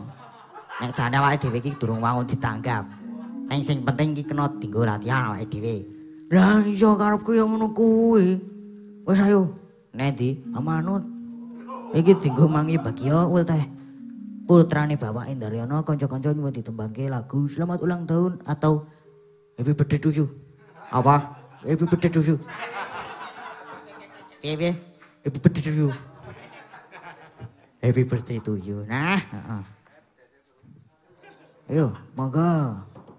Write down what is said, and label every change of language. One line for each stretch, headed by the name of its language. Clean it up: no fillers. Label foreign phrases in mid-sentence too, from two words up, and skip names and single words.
Javanese: Nek jane awake dhewe iki durung wangun ditanggap. Ning sing penting iki kena dienggo latihan awake dhewe. Lah iya karepku ya ngono kuwi. Wis ayo. Nek ndi? Amanut. Iki dienggo mangi bagya ul teh. Putrane Bapak Indaryono kanca-kanca nyuwun ditembangke lagu Selamat Ulang Tahun atau
English: Happy Birthday to you.
Javanese: Apa?
English: Happy Birthday to you.
Javanese: Piye?
English: Happy Birthday to you. Happy Birthday to you.
Javanese: Nah, ayo, monggo.